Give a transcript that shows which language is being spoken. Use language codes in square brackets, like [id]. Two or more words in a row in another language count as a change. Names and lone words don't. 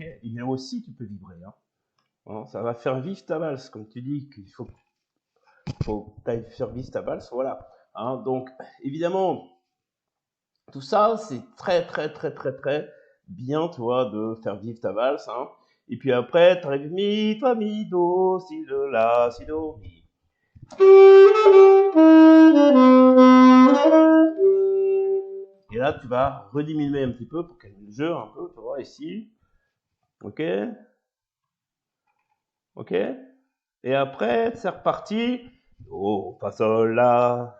[fr] Et là aussi, tu peux vibrer. Hein, ça va faire vivre ta valse, comme tu dis qu'il faut que tu ailles faire vivre ta valse. Voilà. Hein, donc, évidemment, tout ça, c'est très bien, tu vois, de faire vivre ta valse. Hein. Et puis après, tu arrives mi, fa, mi, do, si, do, la, si, do, mi. Et là, tu vas rediminuer un petit peu pour calmer le jeu un peu, tu vois, ici. Ok. Ok. Et après, c'est reparti. Do, fa, sol, la.